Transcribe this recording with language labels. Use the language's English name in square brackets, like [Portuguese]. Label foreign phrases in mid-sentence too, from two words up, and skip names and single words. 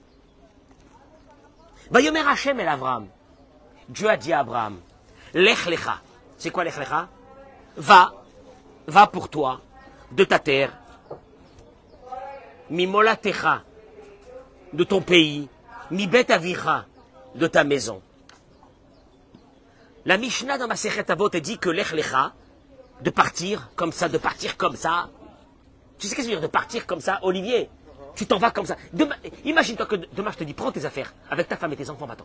[Hebrew] ויאמר השם אל אברם. [French] Dieu a dit à Abraham, [Hebrew] לך לך. [French] C'est quoi [Hebrew] לך לך? [French] Va pour toi, de ta terre, mimolatecha, de ton pays, [Hebrew] מבית אביך, [French] de ta maison. La Mishnah dans ma Masechet Avot dit que [Hebrew] לך לך, [French] de partir comme ça, tu sais qu'est-ce que ça veut dire de partir comme ça, Olivier? Tu t'en vas comme ça. Imagine-toi que demain je te dis, prends tes affaires, avec ta femme et tes enfants, va-t'en.